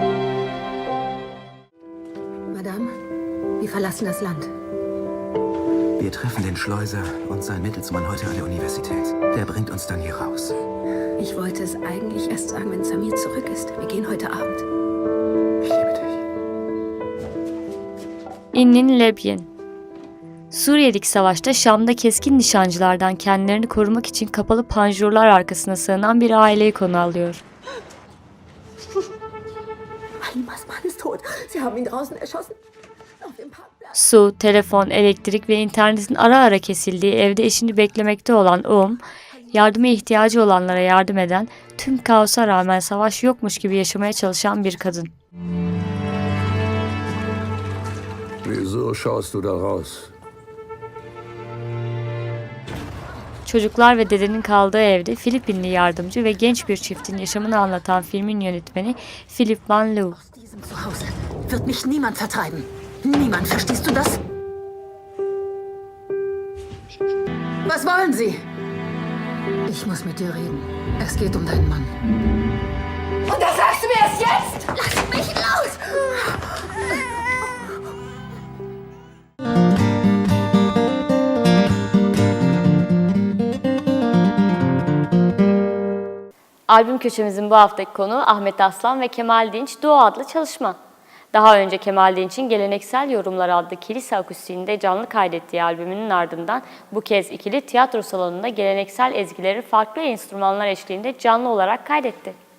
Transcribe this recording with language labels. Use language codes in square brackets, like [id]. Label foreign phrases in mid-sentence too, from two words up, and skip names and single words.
[de] Madame, wir verlassen das Land. Wir treffen den Schleuser und seinen Mittelsmann heute an der Universität. Der bringt uns dann hier raus. Ich wollte es eigentlich erst sagen, wenn Samir zurück ist. Wir gehen heute Abend. Ich liebe dich. İnnin Lebyen. [tr] Suriye'deki savaşta Şam'da keskin nişancılardan kendilerini korumak için kapalı panjurlar arkasına sığınan bir aileyi konu alıyor. [de] Halimas Mann ist tot. Sie haben ihn draußen erschossen. Auf dem Parkplatz. [tr] Su, telefon, elektrik ve internetin ara ara kesildiği evde eşini beklemekte olan yardıma ihtiyacı olanlara yardım eden, tüm kaosa rağmen savaş yokmuş gibi yaşamaya çalışan bir kadın. [de] Wieso schaust du da raus? [tr] Çocuklar ve dedenin kaldığı evde Filipinli yardımcı ve genç bir çiftin yaşamını anlatan filmin yönetmeni Philip Van Loo. [de] Zuhause wird mich niemand vertreiben. Niemand, verstehst du das? Was wollen Sie? Ich muss mit dir reden. Es geht um deinen Mann. Und das sagst du mir erst jetzt? Lass mich los! [tr] Albüm köşemizin bu haftaki konuğu Ahmet Aslan ve Kemal Dinç Duo adlı çalışma. Daha önce Kemal Dinç'in Geleneksel Yorumlar adlı kilise akustiğinde canlı kaydettiği albümünün ardından bu kez ikili tiyatro salonunda geleneksel ezgileri farklı enstrümanlar eşliğinde canlı olarak kaydetti.